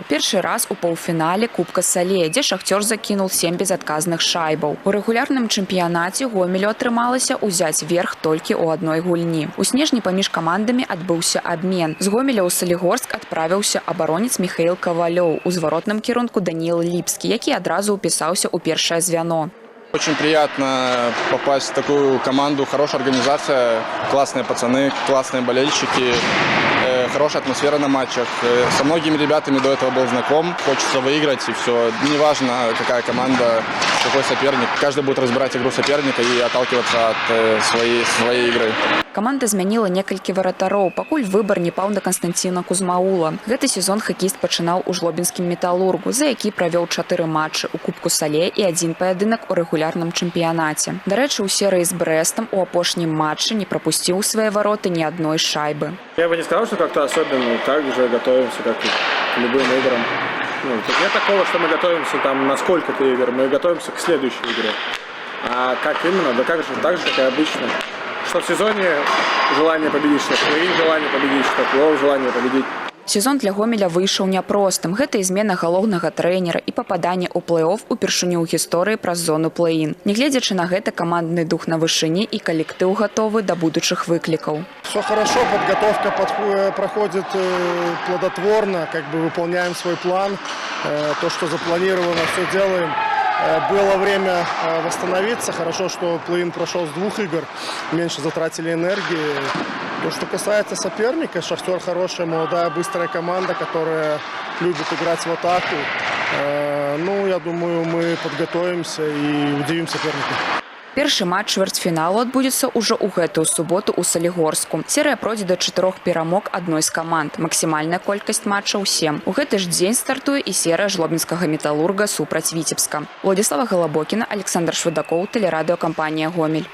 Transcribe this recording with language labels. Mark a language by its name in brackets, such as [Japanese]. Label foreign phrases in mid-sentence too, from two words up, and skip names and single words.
[Belarusian] Першы раз у паўфінале Кубка Салея, дзе Шахцёр закінуў 7 безадказных шайбаў. У рэгулярным чэмпіянаце Гомелю атрымалася ўзяць верх толькі ў адной гульні. У снежні паміж камандамі адбыўся абмен. З Гомеля ў Салігорск адправіўся абаронец Михаил Ковалёў, у зворотным кірунку Даниил Липский, які адразу упісаўся ў першае звяно. [Russian] Очень приятно попасть в такую команду, хорошая организация, классные пацаны, классные болельщики, хорошая атмосфера на матчах. Со многими ребятами до этого был знаком, хочется выиграть и все. Неважно, какая команда, какой соперник. Каждый будет разбирать игру соперника и отталкиваться от своей игры. [Belarusian] Каманда змяніла некалькі варатароў, пакуль выбар не паў на Константина Кузмаула. Гэты сезон хакеіст пачынаў у жлобінскім металургу, за які правёў 4 матчы у Кубку Салея і 1 паядынак у рэгулярным чэмпіянаце. Дарэчы, у серыі з Брэстам у апошнім матчы не прапусціў у свае вароты ні адной шайбы. [Russian] Я бы не сказал, что как-то особенно так же готовимся, как и к любым играм. Нет такого, что мы готовимся там на сколько-то игр, мы готовимся к следующей игре. А как именно? Да как же, так же, как и обычно. Что в сезоне желание победить, что в плей-ин желание победить, что в плей-офф желание победить. [Belarusian] Сезон для Гомеля выйшаў няпростым. Гэта і змена галоўнага трэнера і пападанне ў плэй-офф упершыню ў гісторыі праз зону плей-ин. Нягледзячы на гэта, камандны дух на вышыні і калектыў гатовы да будучых выклікаў. [Russian] Все хорошо, подготовка проходит плодотворно, как бы выполняем свой план. То, что запланировано, все делаем. Было время восстановиться. Хорошо, что плей-ин прошел с 2 игр, меньше затратили энергии. То, что касается соперника, Шахтер хорошая, молодая, быстрая команда, которая любит играть в атаку. Я думаю, мы подготовимся и удивим соперника. [Belarusian] Першы матч чвэрцьфіналу адбудзецца ўжо ў гэтую суботу ў Салігорску. Серыя пройдзе да 4 перамог адной з каманд. Максімальная колькасць матчаў 7. У гэты ж дзень стартуе і серыя жлобінскага металурга супраць Віцебска. Владислава Голобокіна, Александр Швыдакоў, тэлерадыёкампанія «Гомель».